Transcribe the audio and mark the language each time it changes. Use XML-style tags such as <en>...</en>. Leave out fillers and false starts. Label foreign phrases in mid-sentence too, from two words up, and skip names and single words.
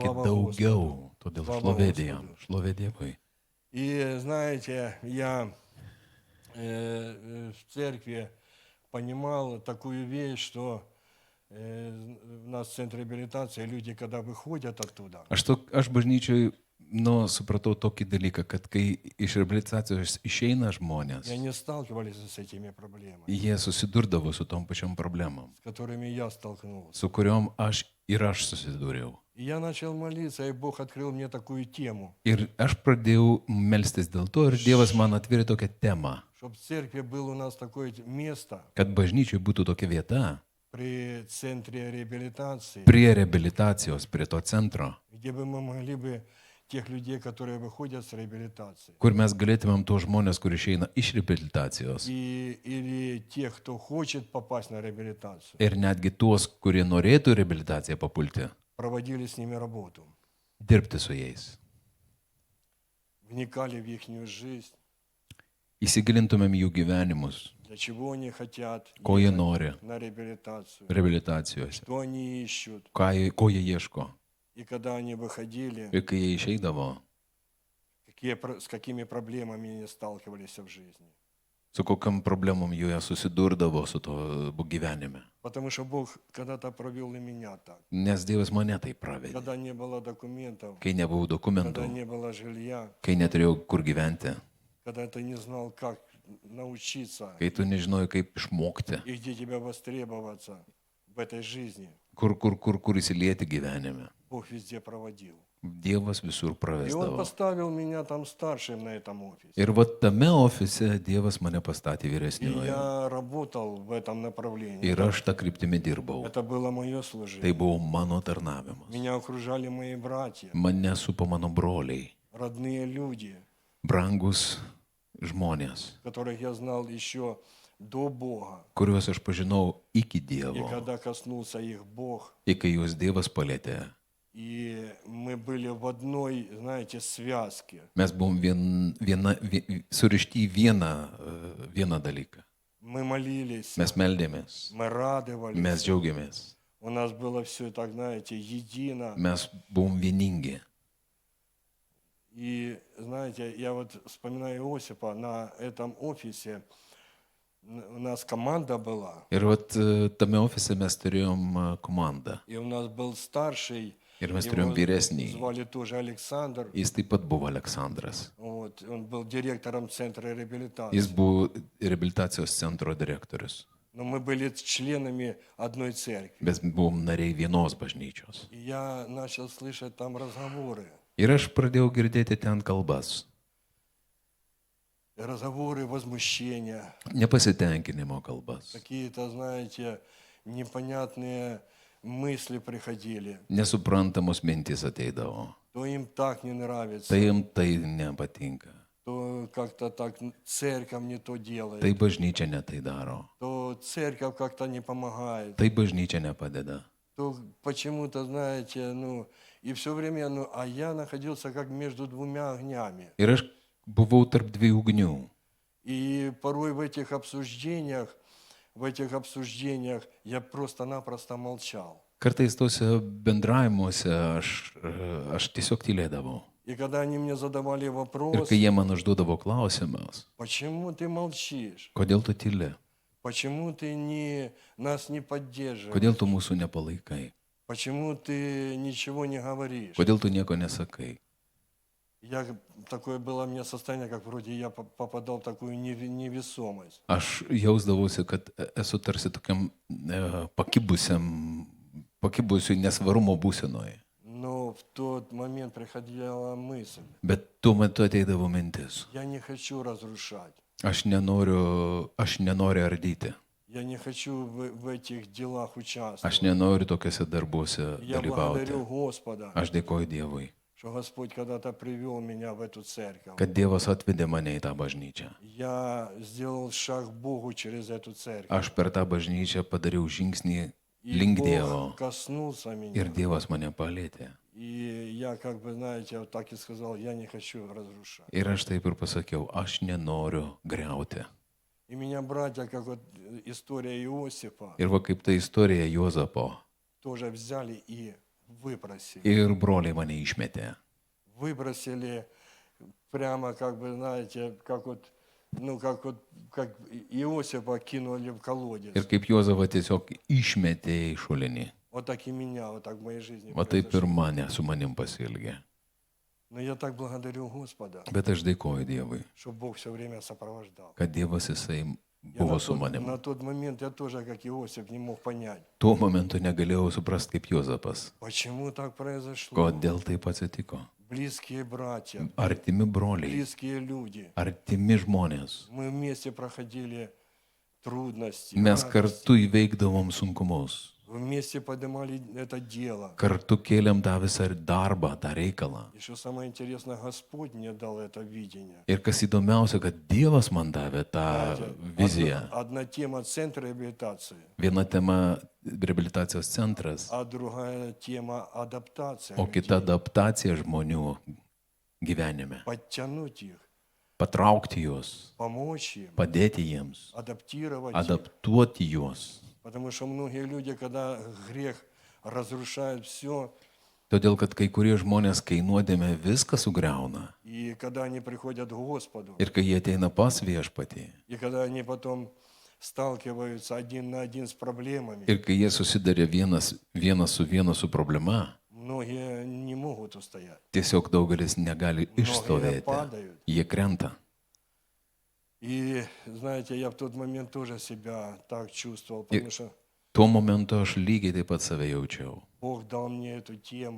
<ru>Slava</ru> <lt>daugiau. Todėl</lt> <ru>Slava</ru> <lt>šlovė</lt> <ru>Gospodui.</ru> <lt>Dievui. Šlovė Dievui.</lt> <ru>И знаете, я в церкви понимал такую вещь, что у нас в центре реабилитации люди, когда выходят оттуда,</ru> <lt>Aš bažnyčioj, supratau tokį dalyką, kad kai iš reabilitacijos išeina žmonės,</lt> <ru>и они сталкивались с этими проблемами,</ru> <lt>jie susidurdavo su tom pačiom problemom,</lt> <ru>с которыми я столкнулся.</ru> <lt>su kuriuom aš susidūriau.</lt> <ru>И я начал молиться, и Бог открыл мне такую тему,</ru> <lt>Ir aš pradėjau melstis dėl to ir Dievas man atvėrė tokią temą,</lt> <ru>чтобы в церкви было у нас такое место</ru> <lt>kad bažnyčioj būtų tokia vieta</lt> <ru>при центре реабилитации,</ru> <lt>prie reabilitacijos, prie to centro,</lt> <ru>где бы мы могли бы тех людей, которые выходят с реабилитации,</ru> <lt>kur mes galėtumėm tuos žmonės, kur išeina iš reabilitacijos</lt> <ru>или тех, кто хочет попасть на реабилитацию,</ru> <lt>ir netgi tuos, kurie norėtų į reabilitaciją papulti,</lt> <ru>проводили с ними работу,</ru> <lt>dirbti su jais.</lt> <ru>вникали в их жизнь,</ru> <lt>Įsigilintumėm jų gyvenimus,</lt> <ru>для чего они хотят</ru> <lt>ko jie</lt> <ru>ехать</ru> <lt>nori</lt> <ru>на реабилитацию,</ru> <lt>reabilitacijose,</lt> <ru>что они ищут.</ru> <lt>ko jie ieško.</lt> <ru>И когда они выходили,</ru> <lt>Ir kai jie išeidavo,</lt> <ru>с какими проблемами они сталкивались в жизни.</ru> <lt>su kokiam problemom jie susidurdavo su to gyvenime.</lt> <ru>Потому что Бог когда-то провел и меня так.</ru> <lt>Nes Dievas mane tai pravedė.</lt> <ru>Когда не было документов,</ru> <lt>Kai nebuvau</lt> <ru>когда</ru> <lt>dokumentų,</lt> <ru>не было жилья,</ru> <lt>kai neturėjau kur gyventi,</lt> <ru>когда ты не знал, как научиться</ru> <lt>kai tu nežinojai, kaip išmokti,</lt> <ru>и где тебя востребоваться в этой жизни,</ru> <lt>kur įsilieti gyvenime.</lt> <ru>Бог везде проводил.</ru> <lt>Dievas visur</lt> <ru>И Он</ru> <lt>pravesdavo.</lt> <ru>поставил меня там старшим на этом офисе.</ru> <lt>Ir va tame ofise Dievas mane pastatė</lt> <ru>И</ru> <lt>vyresniuoju.</lt> <ru>я работал в этом направлении.</ru> <lt>Ir aš tą kryptimį dirbau.</lt> <ru>Это было мое</ru> <lt>Tai</lt> <ru>служение.</ru> <lt>buvo mano tarnavimas.</lt> <ru>Меня окружали мои братья,</ru> <lt>Mane supo mano broliai,</lt> <ru>родные люди,</ru> <lt>brangus žmonės,</lt> <ru>которых я знал еще до Бога.</ru> <lt>kuriuos aš pažinau iki</lt> <ru>И</ru> <lt>Dievo.</lt> <ru>когда коснулся их Бог,</ru> <lt>Ir kai juos Dievas palėtė,</lt> <ru>и мы были в одной, знаете, связке.</ru> <lt>mes buvom surišti į vieną dalyką.</lt> <ru>Мы молились,</ru> <lt>Mes meldėmės,</lt> <ru>мы радовались.</ru> <lt>mes džiaugiamės,</lt> <ru>У нас было все так, знаете, едино.</ru> <lt>mes buvom vieningi.</lt> <ru>И, знаете, я вот вспоминаю Иосифа на этом офисе. У нас команда была,</ru> <lt>Ir vat tame ofise mes turėjom komandą.</lt> <ru>и у нас был старший,</ru> <lt>Ir mes turėjom vyresnį.</lt> <ru>звали тоже Александр.</ru> <lt>Jis taip pat buvo Aleksandras.</lt> <ru>Вот, он был директором центра реабилитации.</ru> <lt>Jis buvo reabilitacijos centro direktorius.</lt> <ru>Но мы были членами одной церкви.</ru> <lt>Mes buvom nariai vienos bažnyčios.</lt> <ru>И я начал слышать там разговоры.</ru> <lt>Ir aš pradėjau girdėti ten kalbas.</lt> <ru>Разговоры возмущения.</ru> <lt>Nepasitenkinimo kalbas.</lt> <ru>Какие-то, знаете, непонятные мысли приходили.</ru> <lt>Nesuprantamos mintys ateidavo.</lt> <ru>То им так не нравится,</ru> <lt>Tai jiems tai nepatinka.</lt> <ru>то как-то так церковь не то делает,</ru> <lt>Tai bažnyčia ne tai daro.</lt> <ru>то церковь как-то не помогает,</ru> <lt>Tai bažnyčia nepadeda.</lt> <ru>то почему-то, знаете, и все время, а я находился как между двумя огнями.</ru> <lt>Ir aš buvau tarp dviejų ugnių.</lt> <ru>И порой в этих обсуждениях я просто-напросто молчал.</ru> <lt>Kartais tose bendravimuose aš tiesiog tylėdavau.</lt> <ru>И когда они мне задавали</ru> <lt>Ir</lt> <ru>вопрос,</ru> <lt>kai jie man užduodavo klausimus,</lt> <ru>почему ты молчишь,</ru> <lt>kodėl tu tyli,</lt> <ru>почему ты нас не поддерживаешь,</ru> <lt>kodėl tu mūsų nepalaikai,</lt> <ru>почему ты ничего не говоришь.</ru> <lt>kodėl tu nieko nesakai.</lt> <ru>Такое было у меня состояние, как вроде я попадал в такую невесомость.</ru> <lt>Aš jausdavausi, kad esu tarsi tokiam pakibusiu nesvarumo būsenoje.</lt> <ru>Но в тот момент приходила мысль,</ru> <lt>Bet tuo metu ateidavo mintis.</lt> <ru>я не хочу разрушать,</ru> <lt>Aš nenoriu ardyti.</lt> <ru>я не хочу в этих делах</ru> <lt>Aš</lt> <ru>участвовать.</ru> <lt>nenoriu tokiuose darbuose</lt> <ru>Я</ru> <lt>dalyvauti.</lt> <ru>благодарю Господа,</ru> <lt>Aš dėkoju Dievui,</lt> <ru>что Господь когда-то привел меня в эту церковь.</ru> <lt>kad Dievas atvedė mane į tą bažnyčią.</lt> <ru>Я сделал шаг к Богу через эту церковь.</ru> <lt>Aš per tą bažnyčią padariau žingsnį</lt> <ru>И</ru> <lt>link</lt> <ru>Бог</ru> <lt>Dievo</lt> <ru>коснулся меня.</ru> <lt>ir Dievas mane palėtė.</lt> <ru>И я, знаете, вот так и сказал, я не хочу разрушать.</ru> <lt>Ir aš taip ir pasakiau, aš nenoriu griauti.</lt> <ru>И меня братья, как вот история Иосифа,</ru> <lt>Ir va kaip ta istorija Juozapo.</lt> <ru>тоже взяли и выбросили.</ru> <lt>Ir broliai mane išmetė.</lt> <ru>Выбросили прямо, знаете, как Иосифа кинули в колодец.</ru> <lt>Ir kaip Juozapą tiesiog išmetė į šulinį.</lt> <ru>Вот так и меня, вот так в моей жизни</ru> <lt>Va taip ir</lt> <ru>произошло.</ru> <lt>mane su manim pasielgė.</lt> <ru>Но я так благодарю Господа,</ru> <lt>Bet aš dėkoju Dievui,</lt> <ru>что Бог все время сопровождал.</ru> <lt>kad Dievas jisai</lt> <ru>Я</ru> <lt>buvo su</lt> <ru>на</ru> <lt>manim.</lt> <ru>тот момент я тоже, как Иосиф, не мог понять,</ru> <lt>Tuo momentu negalėjau suprasti kaip Juozapas.</lt> <ru>почему так произошло.</ru> <lt>Kodėl taip atsitiko?</lt> <ru>Близкие братья,</ru> <lt>Artimi broliai,</lt> <ru>близкие люди.</ru> <lt>artimi žmonės.</lt> <ru>Мы вместе проходили трудности,</ru> <lt>Mes</lt> <ru>радости.</ru> <lt>kartu įveikdavom sunkumus.</lt> <ru>Вместе поднимали это дело.</ru> <lt>Kartu kėlėm tą visą darbą, tą reikalą.</lt> <ru>И что самое интересное, Господь мне дал это видение.</ru> <lt>Ir kas įdomiausia, kad Dievas man davė tą</lt> <ru>Знаете,</ru> <lt>viziją.</lt> <ru>одна тема центра реабилитации,</ru> <lt>Viena tema reabilitacijos centras,</lt> <ru>а другая тема адаптация.</ru> <lt>o</lt> <ru>людей.</ru> <lt>kita adaptacija žmonių gyvenime.</lt> <ru>Подтянуть их,</ru> <lt>Patraukti juos,</lt> <ru>помочь им,</ru> <lt>padėti jiems,</lt> <ru>адаптировать их.</ru> <lt>adaptuoti juos.</lt> <ru>Потому что многие люди, когда грех разрушает все,</ru> <lt>Todėl, kad kai kurie žmonės, kai nuodėmė viską sugriauna,</lt> <ru>и И когда они приходят к Господу,</ru> <lt>Ir kai jie ateina pas viešpatį,</lt> <ru>и когда они потом сталкиваются один на один с проблемами,</ru> <lt>ir kai jie susidarė vienas su problema,</lt> <ru>многие не могут устоять.</ru> <lt>tiesiog daugelis negali</lt> <ru>Многие</ru> <lt>išstovėti.</lt> <ru>падают.</ru> <lt>Jie krenta.</lt> <ru>И, знаете, я в тот момент тоже себя так чувствовал, потому что</ru> <lt>Tuo momentu aš lygiai taip pat save jaučiau,</lt> <ru>Бог дал мне эту тему,</ru>